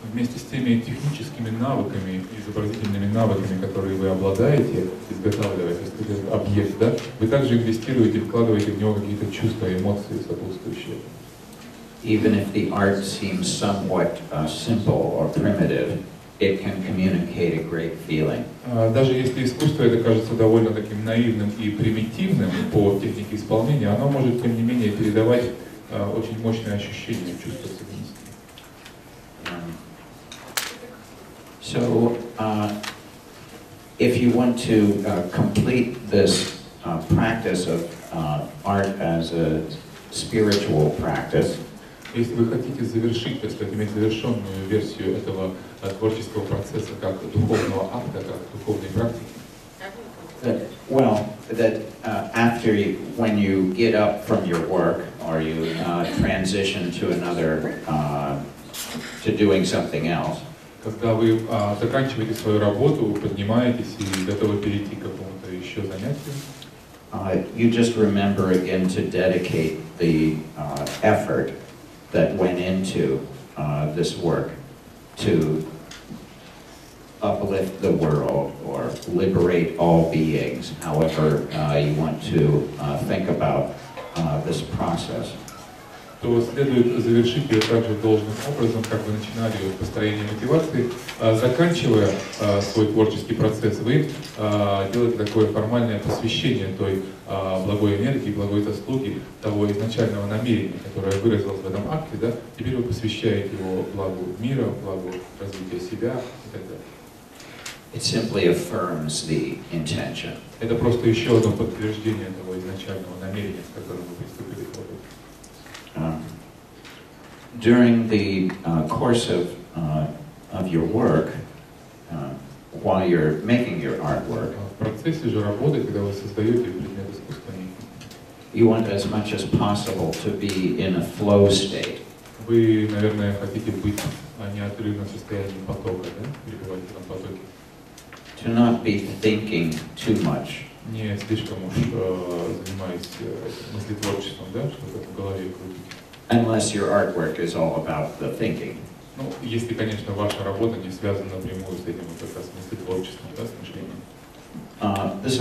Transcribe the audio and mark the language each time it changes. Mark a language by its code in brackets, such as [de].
[ru] Вместе с теми техническими навыками, изобразительными навыками, которые вы обладаете, изготавливая этот объект, да, вы также инвестируете, вкладываете в него какие-то чувства и эмоции сопутствующие. [en] Even if the art seems somewhat simple or primitive, it can communicate a great feeling. [ru] Даже если искусство это кажется довольно таким наивным и примитивным по технике исполнения, оно может, тем не менее, передавать очень мощное ощущение, чувство ценности. [en] So, if you want to complete this practice of art as a spiritual practice, [ru] если вы хотите завершить, так сказать, иметь завершенную версию этого творческого процесса как духовного акта, как духовной практики, [en] when you get up from your work or you transition to another, to doing something else, [ru] когда вы заканчиваете свою работу, поднимаетесь и готовы перейти к какому-то еще занятию, [en] you just remember again to dedicate the effort that went into this work to uplift the world or liberate all beings, however you want to think about this process. [ru] То следует завершить ее также должным образом, как вы начинали ее построение мотивации, заканчивая свой творческий процесс, вы делаете такое формальное посвящение той благой энергии, благой заслуги, того изначального намерения, которое выразилось в этом акте, да? Теперь вы посвящаете его благу мира, благу развития себя и так далее. [en] It simply affirms the intention. [ru] Это просто еще одно подтверждение того изначального намерения, с которым вы приступили к работе. [en] During the course of your work, while you're making your artwork, [ru] в процессе же работы, когда вы создаете предмет искусства, [en] you want as much as possible to be in a flow state. [ru] Вы, наверное, хотите быть в неотрывном состоянии потока, да? Перебывать в этом потоке. [en] To not be thinking too much. [ru] Не слишком уж занимаясь мыслетворчеством, да, что-то в голове крутить. [en] Unless your artwork is all about the thinking. [ru] Ну, если, конечно, ваша работа не связана напрямую с этим, как раз мыслетворчеством, да, с мышлением.